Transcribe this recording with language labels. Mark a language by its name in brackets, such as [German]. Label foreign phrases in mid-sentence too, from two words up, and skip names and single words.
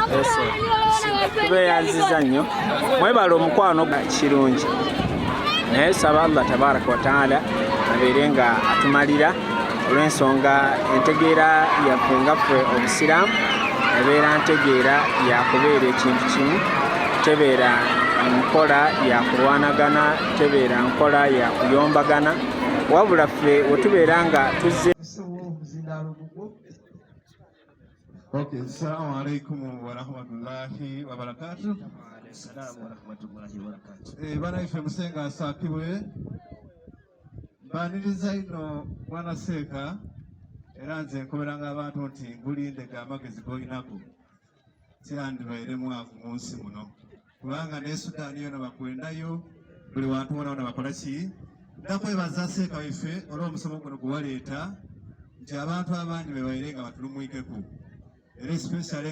[Ganda] Tubeeyanziza nnyo mwebala omukwano kirungi naye saba Allah [Arabic] تبارك وتعالى [Ganda] abeere nga atumalira olw'ensonga entegeera yaffe nga ffe obusiraamu ebeera ntegeera yakubeera ekintu kimu, tebeera nkola yakulwanagana, tebeera nkola yakuyombagana, wabula ffe wetubeera nga tuzze. [Arabic] السلام عليكم ورحمة الله وبركاته. السلام ورحمة الله وبركاته. [Ganda] Bana ife musenga asakibwe baniriza ino bwana Seeka era nze nkoberanga abantu nti ngulinde amagezi g'olinako kyandibaire mwavu mu nsi muno kubanga ne Sudaani yona bakwendayo buli wantu wona bakola ki nakwebaza Seeka waife olw'omusomo guno guwaleeta nti abantu abangi bebaire nga batulumwikeku era especially